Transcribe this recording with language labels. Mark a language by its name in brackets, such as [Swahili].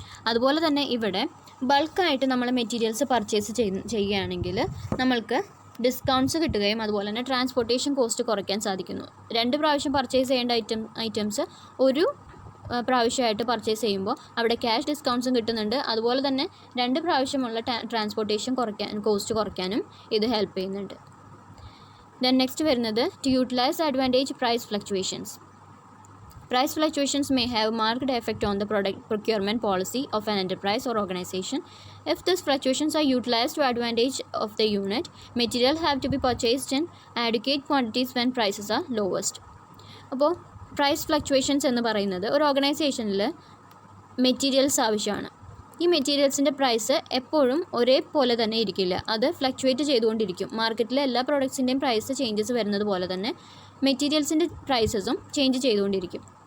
[Malayalam] അതുപോലെ തന്നെ ഇവിടെ ബൾക്കായിട്ട് നമ്മൾ മെറ്റീരിയൽസ് പർച്ചേസ് ചെയ്യുകയാണെങ്കിൽ നമ്മൾക്ക് ഡിസ്കൗണ്ട്സ് കിട്ടുകയും അതുപോലെ തന്നെ ട്രാൻസ്പോർട്ടേഷൻ കോസ്റ്റ് കുറയ്ക്കാൻ സാധിക്കുന്നു. 2 പ്രാവശ്യം പർച്ചേസ് ചെയ്യേണ്ട ഐറ്റംസ് ഒരു പ്രാവശ്യമായിട്ട് പർച്ചേസ് ചെയ്യുമ്പോൾ അവിടെ ക്യാഷ് ഡിസ്കൗണ്ട്സും കിട്ടുന്നുണ്ട്. അതുപോലെ തന്നെ 2 പ്രാവശ്യമുള്ള ട്രാൻസ്പോർട്ടേഷൻ കോസ്റ്റ് കുറയ്ക്കാനും ഇത് ഹെൽപ്പ് ചെയ്യുന്നുണ്ട്. [English] Then next വരുന്നത് to utilise advantage price fluctuations. Price fluctuations may have marked effect on the product procurement policy of an enterprise or organization. If these fluctuations are utilized to advantage of the unit, materials have to be purchased in adequate quantities when prices are lowest. [Malayalam] അപ്പോൾ price fluctuations എന്ന് പറയുന്നത് ഒരു ഓർഗനൈസേഷനിൽ materials ആവശ്യമാണ്. ഈ മെറ്റീരിയൽസിൻ്റെ price എപ്പോഴും ഒരേപോലെ തന്നെ ഇരിക്കില്ല, അത് ഫ്ലക്ച്വേറ്റ് ചെയ്തുകൊണ്ടിരിക്കും. മാർക്കറ്റിലെ എല്ലാ പ്രോഡക്ട്സിൻ്റെയും പ്രൈസ് ചേഞ്ചസ് വരുന്നത് പോലെ തന്നെ മെറ്റീരിയൽസിൻ്റെ പ്രൈസസും ചേഞ്ച് ചെയ്തുകൊണ്ടിരിക്കും.